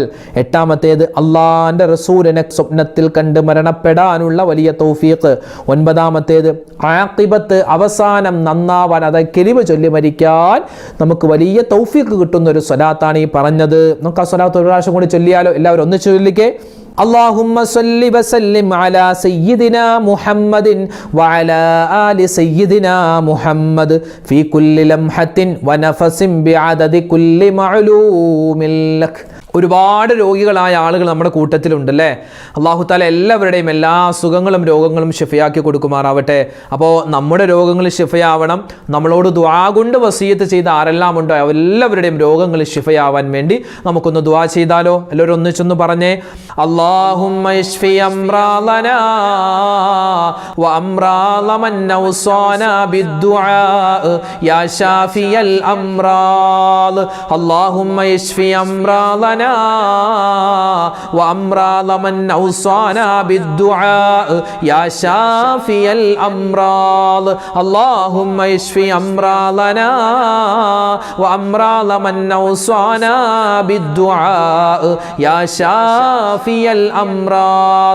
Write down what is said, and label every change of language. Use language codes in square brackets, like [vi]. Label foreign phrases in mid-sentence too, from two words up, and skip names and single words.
[ml] എട്ടാമത്തേത്, അള്ളാന്റെ റസൂലിനെ സ്വപ്നത്തിൽ കണ്ട് മരണപ്പെടാനുള്ള വലിയ തൗഫീഖ്. ഒൻപതാമത്തേത്, ആഖിബത്ത്, അവസാനം നന്നാവാൻ, അതായത് കലിമ ചൊല്ലി മരിക്കാൻ നമുക്ക് വലിയ തൗഫീഖ് കിട്ടുന്ന ഒരു സ്വലാത്താണ് ഈ പറഞ്ഞത്. നമുക്ക് ആ സ്വലാത്ത് ഒരു പ്രാവശ്യം കൂടി ചൊല്ലിയാലോ? എല്ലാവരും ഒന്നിച്ച് ചൊല്ലിക്കേ. [ar] اللهم صل وسلم على سيدنا محمد وعلى آل سيدنا محمد في كل لمحة ونفس بعدد كل معلوم لك. [ml] ഒരുപാട് രോഗികളായ ആളുകൾ നമ്മുടെ കൂട്ടത്തിലുണ്ടല്ലേ. [ar] الله تعالى [ml] എല്ലാവരുടെയും എല്ലാ അസുഖങ്ങളും രോഗങ്ങളും ശിഫയാക്കി കൊടുക്കുമാറാവട്ടെ. അപ്പോൾ നമ്മുടെ രോഗങ്ങൾ ശിഫയാവണം. നമ്മളോട് ദുആ കൊണ്ട് വസിയത്ത് ചെയ്ത ആരെല്ലാം ഉണ്ടോ എല്ലാവരുടെയും രോഗങ്ങൾ ശിഫയാവാൻ വേണ്ടി നമുക്കൊന്ന് ദുആ ചെയ്താലോ? എല്ലാവരും ഒന്നിച്ചൊന്ന് പറഞ്ഞേ. [ar] اللهم اشف أمراضنا وأمراض من أوصانا بالدعاء يا شافي الأمراض. اللهم اشف أمراضنا وأمراض من أوصانا بالدعاء يا شافي الأمراض. اللهم اشف أمراضنا وأمراض من أوصانا بالدعاء يا شافي الأمراض.